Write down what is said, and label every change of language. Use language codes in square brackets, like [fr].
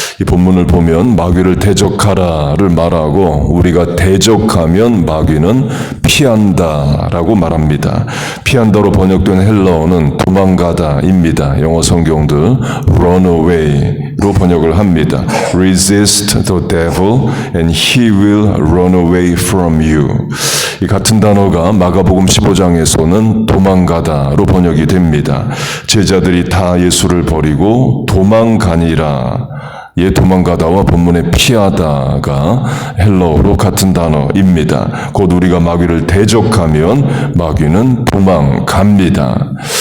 [ko] 이 본문을 보면 마귀를 대적하라를 말하고 우리가 대적하면 마귀는 피한다라고 말합니다. 피한다로 번역된 헬라어는 도망가다입니다. 영어 성경들 [en] run away [ko] 로 번역을 합니다. [en] Resist the devil and he will run away from you. [ko] 이 같은 단어가 마가복음 15장에서는 도망가다로 번역이 됩니다. 제자들이 다 예수를 버리고 도망가니라. 도망가다와 본문의 피하다가 헬라어로 같은 단어입니다. 곧 우리가 마귀를 대적하면 마귀는 도망갑니다.